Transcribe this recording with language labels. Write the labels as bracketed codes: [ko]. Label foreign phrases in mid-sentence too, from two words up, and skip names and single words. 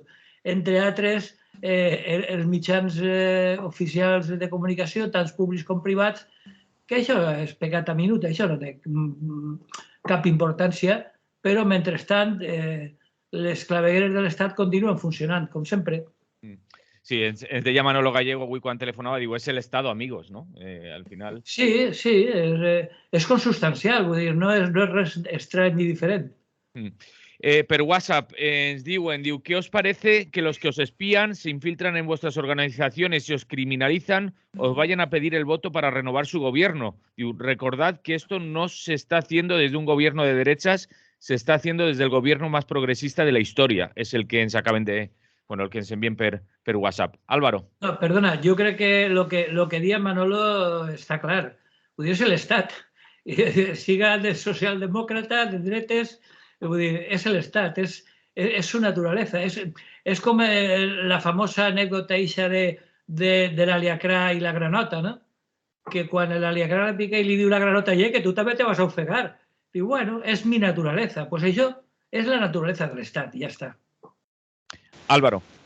[ca] Entre altres, els mitjans oficials de comunicació, tant públics com privats, que això és pecat a minut, això no té cap importància, però, mentrestant, les clavegueres de l'Estat continuen funcionant, com sempre. Sí, ens deia Manolo Gallego avui quan telefonava, diu, és l' [es] Estado, amigos, [ca] no? Al final... Sí, és consubstancial, vull dir, no és res estrany ni diferent. Per WhatsApp ens diuen, [es] ¿qué os parece que los que os espían, se infiltran en vuestras organizaciones y os criminalizan, os vayan a pedir el voto para renovar su gobierno? Diu, recordad que esto no se está haciendo desde un gobierno de derechas, se está haciendo desde el gobierno más progresista de la historia. [ca] És el que ens acaben de... Bueno, el que ens envien per WhatsApp. Álvaro. No, perdona, jo crec que lo que dia Manolo està clar. Vull dir, és l'Estat. Siga de socialdemòcrata, de dretes, vull dir, és l'Estat, és [es] su naturaleza. [ca] És com la famosa anècdota ixa de l'aliacrà i la granota, no? Que quan l'aliacrà la pica i li diu la granota, que tu també te vas a ofegar. Diu, bueno, és [es] mi naturaleza. [ca] Pues això és la naturaleza de l'Estat, i ja està. Álvaro.